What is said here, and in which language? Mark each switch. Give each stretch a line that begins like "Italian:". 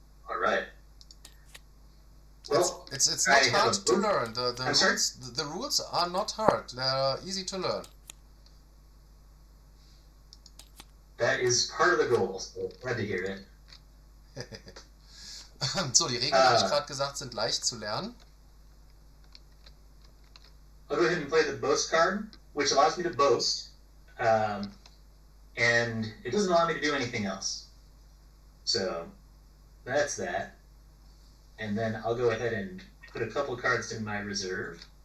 English: Alright. Well, it's not hard to learn. The rules are not hard. They're easy to learn. That is part of the goal, so glad to hear it.
German: So, die Regeln, habe ich gerade gesagt, sind leicht zu lernen.
English: I'll go ahead and play the boast card, which allows me to boast, and it doesn't allow me to do anything else. So that's that. And then I'll go ahead and put a couple cards in my reserve.